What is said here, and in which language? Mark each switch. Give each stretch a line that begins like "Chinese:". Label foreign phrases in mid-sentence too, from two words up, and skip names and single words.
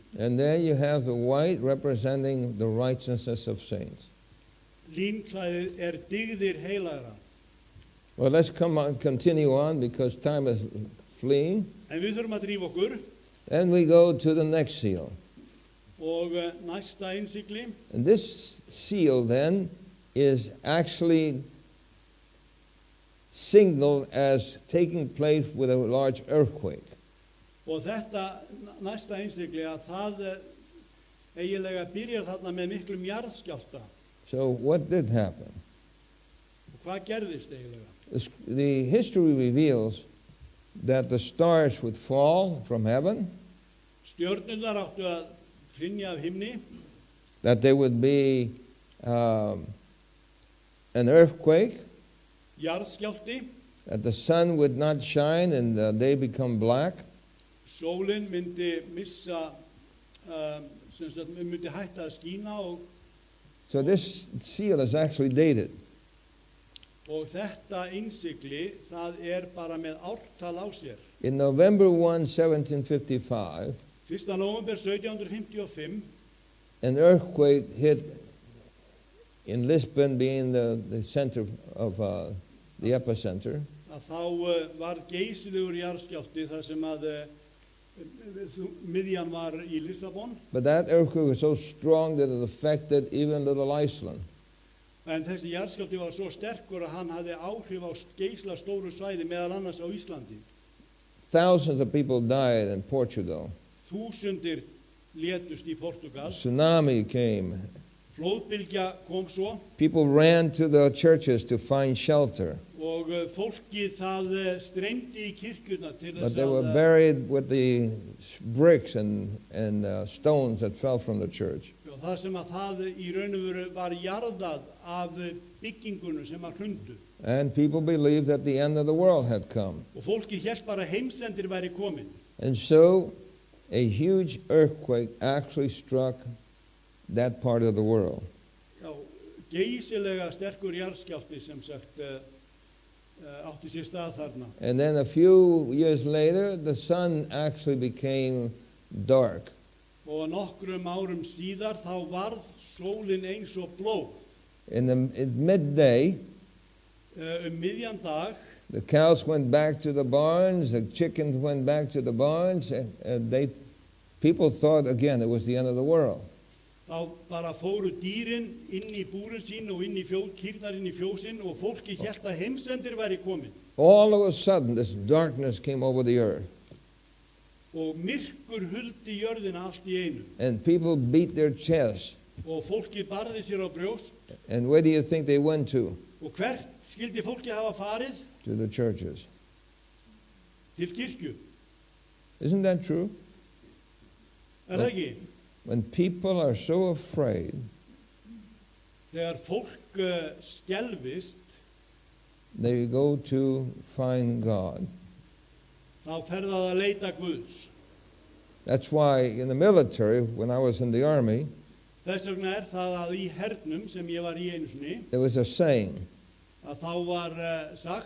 English: And there you have the white representing the righteousness of saints.
Icelandic: Línklæðið dygðir heilagra.
English: Well, let's continue on because time is fleeing.
Icelandic: En við þurfum að drífa okkur
English: And we go to the next seal.
Icelandic: og næsta innsigli.
English: And this seal then is actually signaled as taking place with a large earthquake.
Icelandic: Og þetta næsta innsigli að það eiginlega byrjar þarna með miklum jarðskjálfta.
English: So what did happen?
Icelandic: Og hvað gerðist eiginlega?
English: The history reveals that the stars would fall from heaven,
Icelandic: Stjörnurnar áttu að hrynja af himni,
English: that there would be an earthquake,
Icelandic: jarðskjálfti,
English: that the sun would not shine and the day become black,
Icelandic: sólin myndi missa, sem sagt, myndi hætta að skína
English: so this seal is actually dated.
Icelandic: og þetta innsigli, það bara með ártal á sér.
English: In November 1, 1755,
Icelandic: 1. nóvember 1755,
English: an earthquake hit in Lisbon, being the center of the epicenter.
Icelandic: að þá var geysilegur jarðskjálfti þar sem að miðjan var í Lissabon.
English: But that earthquake was so strong that it affected even little Iceland.
Icelandic: En þessi jarðskjálfti var svo sterkur að hann hafði áhrif á geisla stóru svæði meðal annars á Íslandi.
English: Thousands of people died in Portugal.
Icelandic: Þúsundir létust í Portugal.
English: Tsunami came.
Icelandic: Flóðbylgja kom svo
English: People ran to the churches to find shelter,
Icelandic: og fólkið það streymdi í kirkjuna til
English: but
Icelandic: þess
English: they were
Icelandic: að
English: buried with the bricks and stones that fell from the church.
Icelandic: það sem að það í raun og veru var jarðað af byggingunum sem að hrundu.
English: And people believed that the end of the world had come.
Icelandic: Og fólkið hélt bara að heimsendir væri komin.
English: And so a huge earthquake actually struck that part of the world.
Icelandic: Já, geysilega sterkur jarðskjálfti sem sagt átti sér stað þarna.
English: And then a few years later, the sun actually became dark.
Icelandic: Og nokkrum árum síðar þá varð sólin eins og blóð.
English: In midday,
Icelandic: Miðjan dag,
English: the cows went back to the barns, the chickens went back to the barns, and people thought again it was the end of the world.
Icelandic: þá bara fóru dýrin inn í búrin sín og kýrnar inn í fjósin og fólki hélt að heimsendir væri komin.
English: All of a sudden, this darkness came over the earth,
Icelandic: Og myrkur huldi jörðina allt í einu.
English: and people beat their chests.
Icelandic: Og fólki barði sér á brjóst.
English: And where do you think they went to?
Icelandic: Og hvert skildi fólki hafa farið?
English: To the churches.
Icelandic: Til kirkju.
English: Isn't that true?
Icelandic: Er það ekki?
English: When people are so afraid,
Icelandic: Þegar fólk skelfist,
English: they go to find God.
Icelandic: þá fer það að leita Guðs.
English: That's why in the military, when I was in the army,
Icelandic: Þess vegna það að í hernum sem ég var í einu sinni,
English: there was a saying,
Icelandic: að þá var sagt,